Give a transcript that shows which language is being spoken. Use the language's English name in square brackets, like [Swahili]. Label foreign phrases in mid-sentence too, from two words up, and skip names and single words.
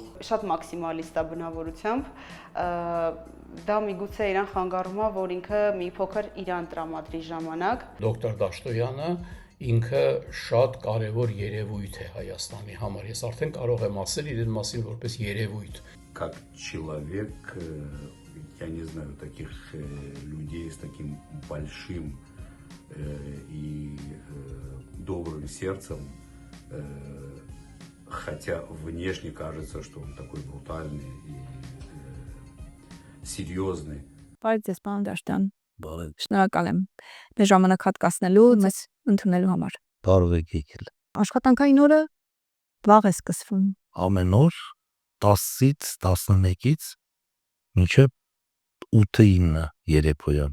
[Armenian] Շատ մաքսիմալիստ է բնավորությամբ, դա միգուցե իրան խանգարում է, որ ինքը մի փոքր իրան տրամադրի ժամանակ։ Դոկտոր Դաշտոյանը ինքը շատ կարևոր երևույթ է Հայաստանի համար։ Ես արդեն կարող եմ ասել իրեն մասին որպես երևույթ։ [Russian] Как человек, я не знаю таких людей с таким большим и добрым сердцем, хотя внешне кажется, что он такой брутальный и серьезный. [Armenian] Բարև ձեզ, պարոն Դաշտյան։ Բարև։ Շնորհակալ եմ մեր ժամանակ հատկացնելու, մեզ ընդունելու համար։ Կարող եք եկել։ Աշխատանքային օրը վաղ է սկսվում։ Ամեն օր 10-ից 11-ից մինչև 8-9 երեկոյան։